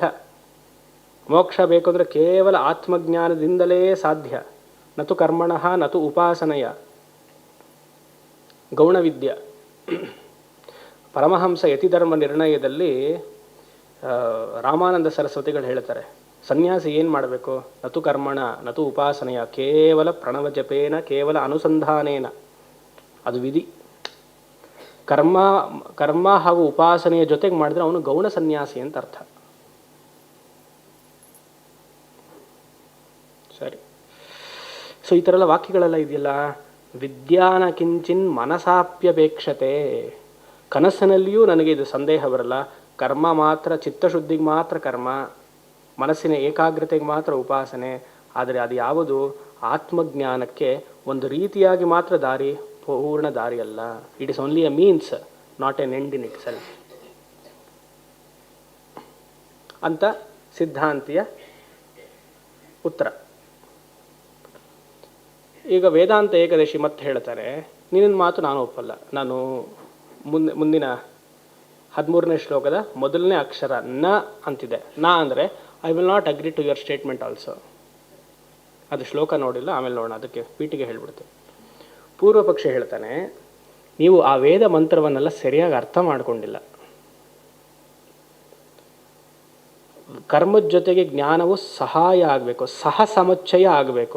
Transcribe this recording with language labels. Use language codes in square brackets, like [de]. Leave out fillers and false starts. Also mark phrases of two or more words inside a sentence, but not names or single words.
[kn] ಮೋಕ್ಷ ಬೇಕು ಅಂದರೆ ಕೇವಲ ಆತ್ಮಜ್ಞಾನದಿಂದಲೇ ಸಾಧ್ಯ. [sa] ನತು ಕರ್ಮಣಃ ನತು ಉಪಾಸನೆಯ. ಗೌಣವಿದ್ಯ. [kn] ಪರಮಹಂಸ ಯತಿಧರ್ಮ ನಿರ್ಣಯದಲ್ಲಿ ರಾಮಾನಂದ ಸರಸ್ವತಿಗಳು ಹೇಳ್ತಾರೆ, ಸನ್ಯಾಸಿ ಏನು ಮಾಡಬೇಕು? [sa] ನತು ಕರ್ಮಣ ನತು ಉಪಾಸನೆಯ, ಕೇವಲ ಪ್ರಣವ ಜಪೇನ, ಕೇವಲ ಅನುಸಂಧಾನೇನ, [kn] ಅದು ವಿಧಿ. ಕರ್ಮ ಹಾಗೂ ಉಪಾಸನೆಯ ಜೊತೆಗೆ ಮಾಡಿದ್ರೆ ಅವನು ಗೌಣ ಸನ್ಯಾಸಿ ಅಂತ ಅರ್ಥ. ಸರಿ. ಸೊ ಈ ಥರ ಎಲ್ಲ ವಾಕ್ಯಗಳೆಲ್ಲ ಇದೆಯಲ್ಲ. [sa] ವಿದ್ಯಾನ ಕಿಂಚಿನ್ ಮನಸಾಪ್ಯಪೇಕ್ಷತೆ, [kn] ಕನಸಿನಲ್ಲಿಯೂ ನನಗೆ ಇದು ಸಂದೇಹ ಬರಲ್ಲ. ಕರ್ಮ ಮಾತ್ರ, ಚಿತ್ತಶುದ್ಧಿಗೆ ಮಾತ್ರ ಕರ್ಮ, ಮನಸ್ಸಿನ ಏಕಾಗ್ರತೆಗೆ ಮಾತ್ರ ಉಪಾಸನೆ. ಆದರೆ ಅದು ಯಾವುದು ಆತ್ಮಜ್ಞಾನಕ್ಕೆ ಒಂದು ರೀತಿಯಾಗಿ ಮಾತ್ರ ದಾರಿ, ಪೂರ್ಣ ದಾರಿ ಅಲ್ಲ. [en] It is only a means, not an end in itself [kn] ಅಂತ ಸಿದ್ಧಾಂತಿಯ ಉತ್ತರ. ಈಗ ವೇದಾಂತ ಏಕದಶಿ ಮತ್ತೆ ಹೇಳ್ತಾರೆ, ನಿನ್ನ ಮಾತು ನಾನು ಒಪ್ಪಲ್ಲ. ನಾನು ಮುಂದಿನ 13ನೇ ಶ್ಲೋಕದ ಮೊದಲನೇ ಅಕ್ಷರ ನ ಅಂತಿದೆ. ನ ಅಂದರೆ [en] I will not agree to your statement also. [kn] ಅದು ಶ್ಲೋಕ ನೋಡಿಲ್ಲ, ಆಮೇಲೆ ನೋಡೋಣ, ಅದಕ್ಕೆ ಪೀಠಿಗೆ ಹೇಳ್ಬಿಡ್ತೇವೆ. ಪೂರ್ವ ಪಕ್ಷ ಹೇಳ್ತಾನೆ, ನೀವು ಆ ವೇದ ಮಂತ್ರವನ್ನೆಲ್ಲ ಸರಿಯಾಗಿ ಅರ್ಥ ಮಾಡಿಕೊಂಡಿಲ್ಲ. ಕರ್ಮದ ಜೊತೆಗೆ ಜ್ಞಾನವು ಸಹಾಯ ಆಗಬೇಕು, ಸಹ ಸಮುಚ್ಚಯ ಆಗಬೇಕು.